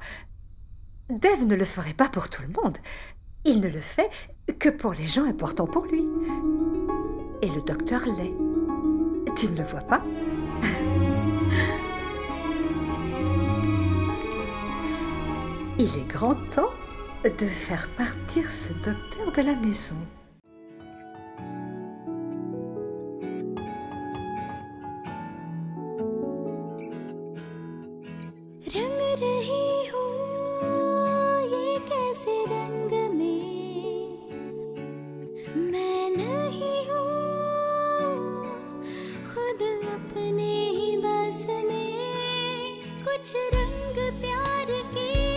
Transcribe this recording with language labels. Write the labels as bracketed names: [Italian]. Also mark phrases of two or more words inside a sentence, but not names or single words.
[French] Dev ne le ferait pas pour tout le monde. Il ne le fait que pour les gens importants pour lui. Et le docteur l'est. Tu ne le vois pas? Il est grand temps de faire partir ce docteur de la maison. [Hindi] रंग रही हूँ ये कैसे रंग में मैं नहीं हूँ खुद अपने ही बस में कुछ रंग प्यार के